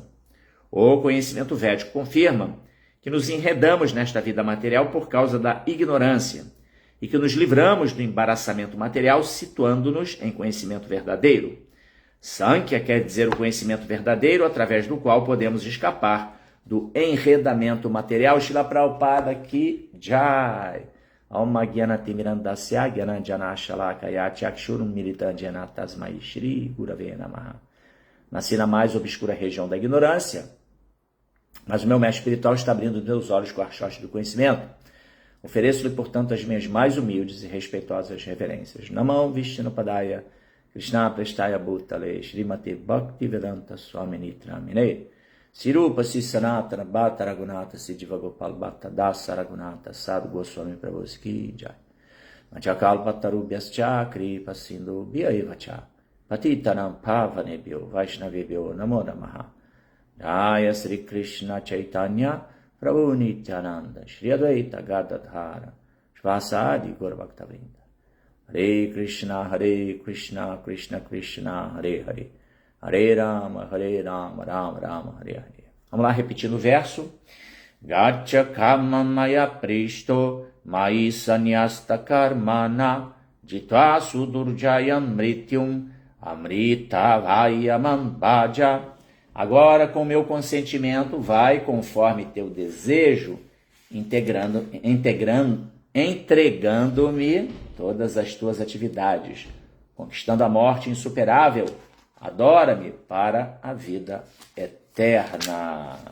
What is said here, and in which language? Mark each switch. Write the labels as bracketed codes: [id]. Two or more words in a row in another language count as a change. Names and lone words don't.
[pt] O conhecimento védico confirma que nos enredamos nesta vida material por causa da ignorância e que nos livramos do embaraçamento material situando-nos em conhecimento verdadeiro. Sankhya quer dizer o conhecimento verdadeiro através do qual podemos escapar do enredamento material. [sa] Srila Prabhupada Ki Jai. Alma Gyanati Mirandasya Gyananjana Shalakaya Chakshurum Militandjana Tasmai Shri Gurave Namaha. [pt] Nasci na mais obscura região da ignorância, mas o meu mestre espiritual está abrindo meus olhos com a archote do conhecimento. Ofereço-lhe, portanto, as minhas mais humildes e respeitosas reverências. [sa] Namam Vishnupadaya Krishna Prestaya Bhutale Srimati Bhaktivedanta Swamini Tramine Sirupa Sanatana Bhatta Raghunatha Siddhiva Gopal Bhatta Dasa Raghunatha Sadhu Goswami Prabhupada Ki Jai Manchakalpatarubhyascha Kripa Sindhu Bhyaivacha Patitanam Pavanebhyo Vaishnavebhyo Namo Namaha Jaya Sri Krishna Chaitanya Prabhu Nityananda Shri Advaita Gadadhara Shvasadi Gaurabhaktavrinda Hare Krishna Krishna Krishna Hare Hare Hare Rama Rama Rama Hare Hare. [pt] Vamos lá, repetindo o verso. [sa] Gacha kamamaya pristo mai sanyasta karmana jitva sudurjayam mrityum amrita vayamam bhaja. [pt] Agora, com meu consentimento, vai conforme teu desejo, entregando-me todas as tuas atividades, conquistando a morte insuperável. Adora-me para a vida eterna.